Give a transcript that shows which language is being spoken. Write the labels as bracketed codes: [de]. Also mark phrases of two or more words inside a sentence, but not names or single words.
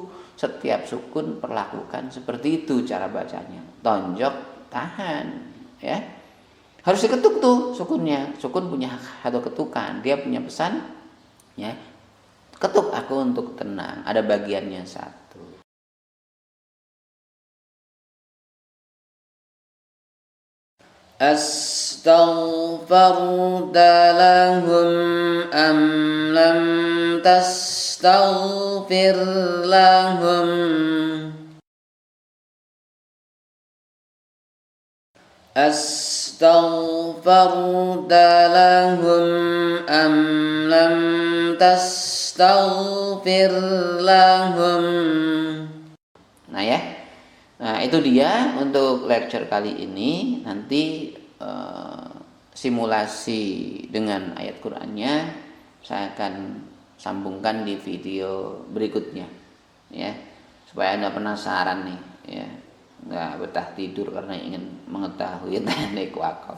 [id] Setiap sukun perlakukan seperti itu cara bacanya. Tonjok, tahan, ya. Harus diketuk tuh sukunnya. Sukun punya satu ketukan, dia punya pesan, ya. Ketuk aku untuk tenang. Ada bagiannya satu. [ar] أستغفرت لهم أم لم تستغفر لهم أستغفرت لهم أم لم تستغفر لهم. [id] Nah ya. Nah, itu dia untuk lecture kali ini. Nanti simulasi dengan ayat Qur'annya saya akan sambungkan di video berikutnya, ya, supaya Anda penasaran nih, ya, nggak betah tidur karena ingin mengetahui teknik wakaf.